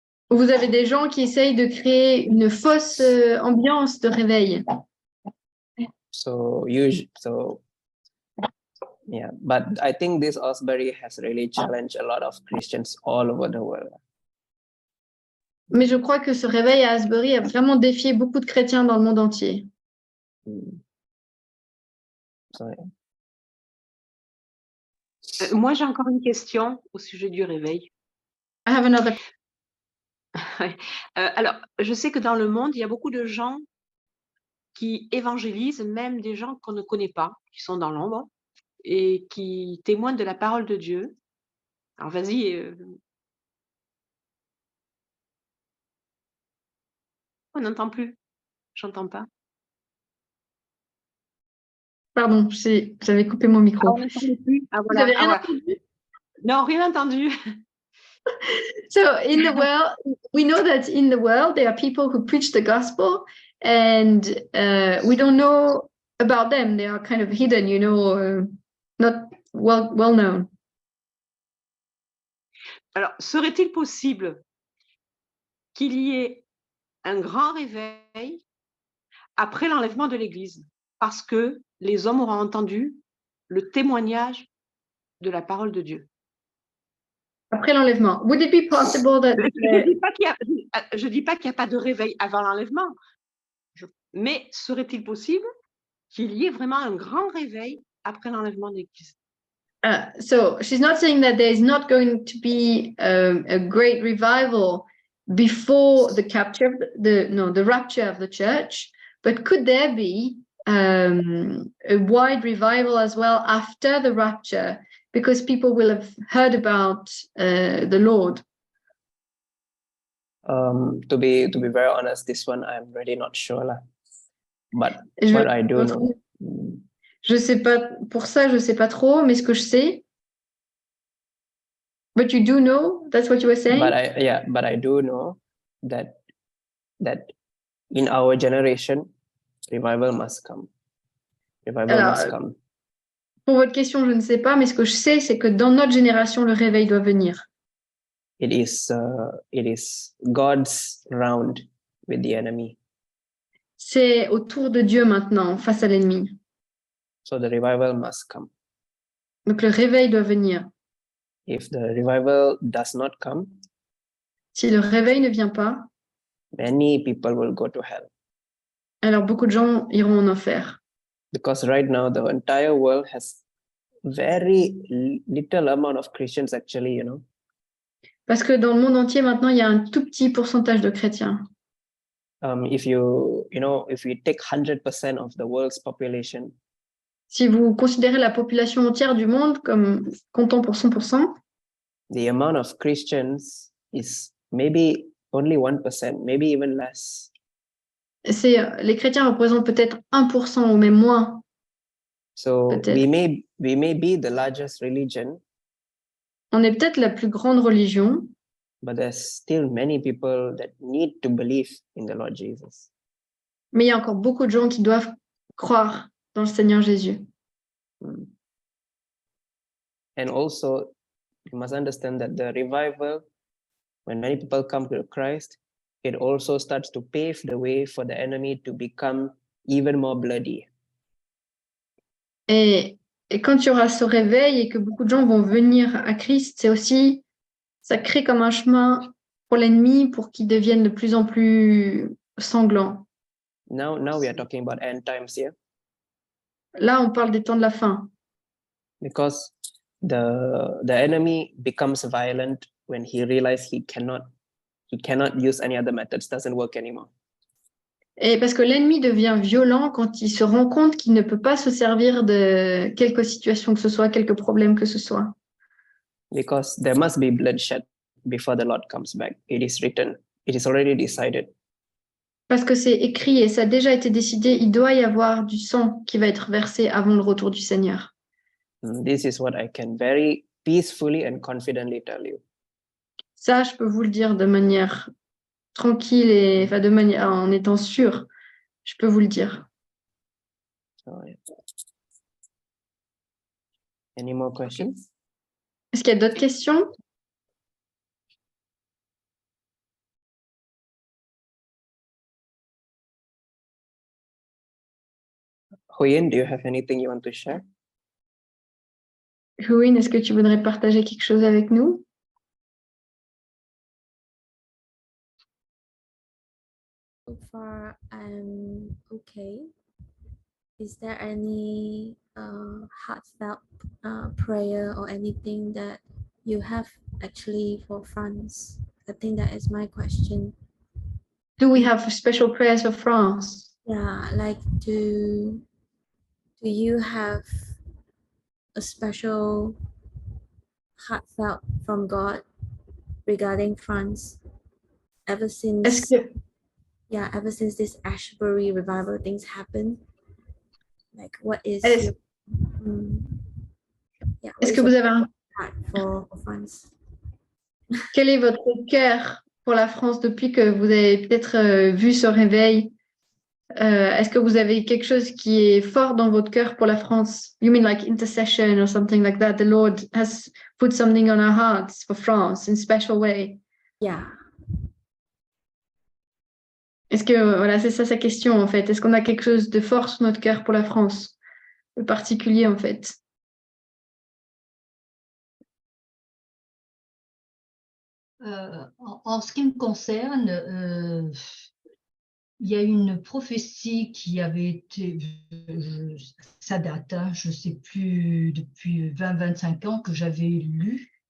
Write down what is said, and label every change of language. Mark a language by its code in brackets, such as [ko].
[fr] Vous avez des gens qui essayent de créer une fausse ambiance de réveil. [en] So yeah, but I think this Asbury has really challenged a lot of Christians all over the world. [fr] Mais je crois que ce réveil à Asbury a vraiment défié beaucoup de chrétiens dans le monde entier. Moi, j'ai encore une question au sujet du réveil. [en] I have another. [fr] Alors, je sais que dans le monde, il y a beaucoup de gens qui évangélisent, même des gens qu'on ne connaît pas, qui sont dans l'ombre et qui témoignent de la parole de Dieu. Alors, vas-y. On n'entend plus. J'entends pas. Pardon, j'avais coupé mon micro. On n'entend plus. Ah, Vous voilà. avez rien entendu? Non, rien entendu. [en] So in the world, we know that in the world there are people who preach the gospel, and we don't know about them. They are kind of hidden, not well known. [fr] Alors, serait-il possible qu'il y ait un grand réveil après l'enlèvement de l'Église, parce que les hommes auront entendu le témoignage de la parole de Dieu? Après l'enlèvement, [en] would it be possible that [fr] je dis pas qu'il n'y a pas de réveil avant l'enlèvement, mais serait-il possible qu'il y ait vraiment un grand réveil après l'enlèvement de l'Église? [en] So she's not saying that there is not going to be a great revival before the the rapture of the church, but could there be a wide revival as well after the rapture, because people will have heard about the Lord? To be very honest, this one I'm really not sure, but what I do know. [fr] Je sais pas, pour ça, je sais pas trop, mais ce que je sais. [en] But you do know, that's what you were saying? But I do know that in our generation, revival must come. Revival must come. [fr] Pour votre question, je ne sais pas, mais ce que je sais, c'est que dans notre génération, le réveil doit venir. [en] It is God's round with the enemy. [fr] C'est au tour de Dieu maintenant, face à l'ennemi. [en] So the revival must come. [fr] Donc le réveil doit venir. [en] If the revival does not come, [fr] si le réveil ne vient pas, [en] many people will go to hell. [fr] Alors beaucoup de gens iront en enfer. [en] Because right now the entire world has very little amount of Christians actually, [fr] Parce que dans le monde entier maintenant, il y a un tout petit pourcentage de chrétiens. [en] If you take 100% of the world's population, [fr] si vous considérez la population entière du monde comme comptant pour 100%, [en] the amount of Christians is maybe only 1%, maybe even less. [fr] Les chrétiens représentent peut-être 1% ou même moins. [en] So we may be the largest religion. [fr] On est peut-être la plus grande religion. [en] But there's still many people that need to believe in the Lord Jesus. [fr] Mais il y a encore beaucoup de gens qui doivent croire dans le Seigneur Jésus. [en] And also, you must understand that the revival, when many people come to Christ, it also starts to pave the way for the enemy to become even more bloody. [fr] Et quand il y aura ce réveil et que beaucoup de gens vont venir à Christ, c'est aussi, ça crée comme un chemin pour l'ennemi pour qu'il devienne de plus en plus sanglant. [en] Now we are talking about end times here. [fr] Là, on parle des temps de la fin. [en] because the enemy becomes violent when he realizes he cannot use any other methods, doesn't work anymore. [fr] Et parce que l'ennemi devient violent quand il se rend compte qu'il ne peut pas se servir de quelque situation que ce soit, quelque problème que ce soit. [en] Because there must be bloodshed before the Lord comes back. It is written. It is already decided. [fr] Parce que c'est écrit et ça a déjà été décidé, il doit y avoir du sang qui va être versé avant le retour du Seigneur. [en] This is what I can very peacefully and confidently tell you. [fr] Ça, je peux vous le dire de manière tranquille et enfin, de manière en étant sûr. Je peux vous le dire. [en] So, yeah. Any more questions? [fr] Est-ce qu'il y a d'autres questions? [en] Huyen, do you have anything you want to share? [fr] Huyen, est-ce que tu voudrais partager quelque chose avec nous? [en] So far, I'm okay. Is there any heartfelt prayer or anything that you have actually for France? I think that is my question. Do we have special prayers for France? Yeah, like do you have a special heartfelt from God regarding France ever since? [fr] Est-ce que, [en] Yeah, ever since this Ashbury revival things happened, like what is [fr] Est-ce- [en] yeah, what [fr] est-ce [en] is [fr] que [en] your [fr] vous avez un... [en] heart for France? [fr] Quel est votre cœur pour la France depuis que vous avez peut-être vu ce réveil? Est-ce que vous avez quelque chose qui est fort dans votre cœur pour la France? [en] You mean like intercession or something like that? The Lord has put something on our hearts for France in a special way. Yeah. [fr] Est-ce que, voilà, c'est ça sa question en fait. Est-ce qu'on a quelque chose de fort sur notre cœur pour la France? De particulier en fait. En ce qui me concerne, il y a une prophétie qui avait été, ça date, hein, je ne sais plus, depuis 20-25 ans que j'avais lue.